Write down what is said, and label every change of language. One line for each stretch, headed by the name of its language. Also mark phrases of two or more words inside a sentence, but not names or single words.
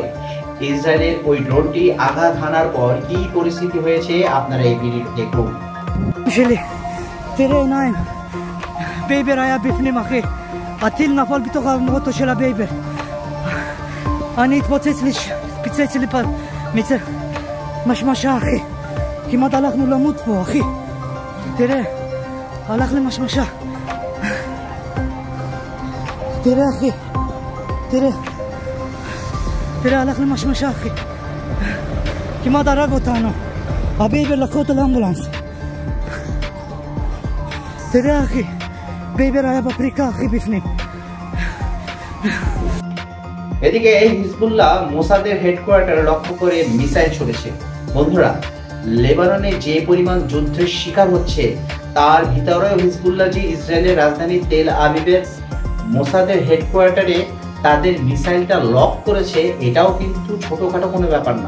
Bangla: ইসরায়েলের ওই ড্রোনটি আঘাত হানার পর কি পরিস্থিতি হয়েছে আপনারা এই ভিডিওটি দেখুন।
Hebrew: תראה עיניים, בייבר היה בפנים אחי, הטיל נפל בתוך המוטו של הבייבר, אני פיצץ לי משמשה אחי, כמעט הלכנו למות פה אחי, תראה, הלך למשמשה, תראה אחי, תראה הלך למשמשה אחי, כמעט הרג אותנו, הבייבר לקחו אותו לאמבולנס, תראה אחי, בייבר היה בפריקה אחי בפנים.
Bangla: এদিকে হিজবুল্লাহ মোসাদের হেডকোয়ার্টার লক্ষ্য করে মিসাইল ছুড়েছে। বন্ধুরা, লেবাননে যে পরিমাণ যুদ্ধের শিকার হচ্ছে তার ভিতরেও হিজবুল্লাহ যে ইসরায়েলের রাজধানী তেল আবিবের মোসাদের হেডকোয়ার্টারে তাদের মিসাইলটা লক করেছে, এটাও কিন্তু ছোটখাটো কোনো ব্যাপার না।